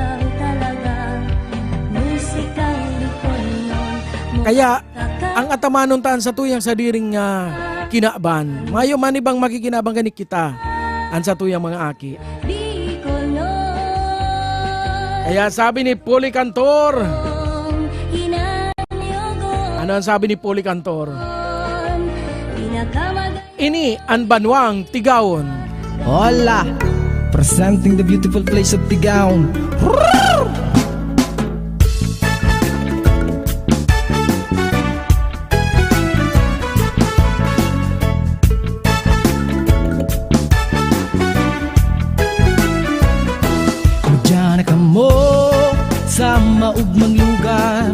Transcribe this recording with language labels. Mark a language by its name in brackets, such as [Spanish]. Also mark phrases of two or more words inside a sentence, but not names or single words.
[Bikol] Kaya, ang atamanon taan sa tuyang sa diring kinaaban, mayo man ibang makikinabang ganik kita, ang sa tuyang mga aki. Kaya sabi ni Poli Cantor, ano ang sabi ni Poli Cantor? Ini ang banwang Tigaon. Hola! [English] Presenting the beautiful place of Tigaon. [Bikol] Diyan ka mo sa maugmang lugar.